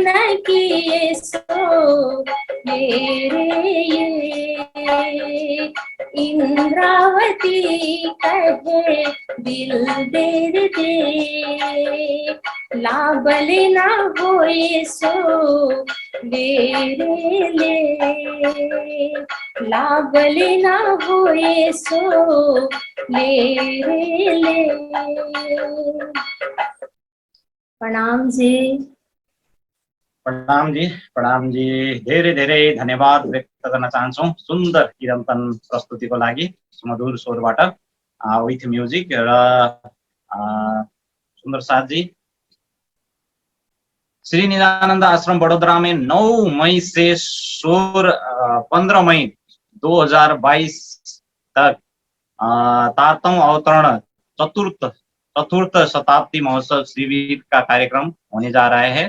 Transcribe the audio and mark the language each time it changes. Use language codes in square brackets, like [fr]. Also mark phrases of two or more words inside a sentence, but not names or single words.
[hi] किए सो ये रे ये, इंद्रावती कहे दिल तेरे दे, लाबल ना होए सो ले रे ले, लाबल ना होए सो ले रे ले। प्रणाम जी। प्रणाम जी, प्रणाम जी। [ne] धेरै धेरै धन्यवाद व्यक्त गर्न चाहन्छौँ सुन्दर किरन्तन प्रस्तुतिको लागि सुमधुर स्वरबाट [en] with music [ne] र सुन्दर साथ जी। [hi] श्री निदानंद आश्रम बड़ोदरा में 9 मई से 15 मई 2022 तक तारतम अवतरण चतुर्थ शताब्दी महोत्सव शिविर का कार्यक्रम होने जा रहा है।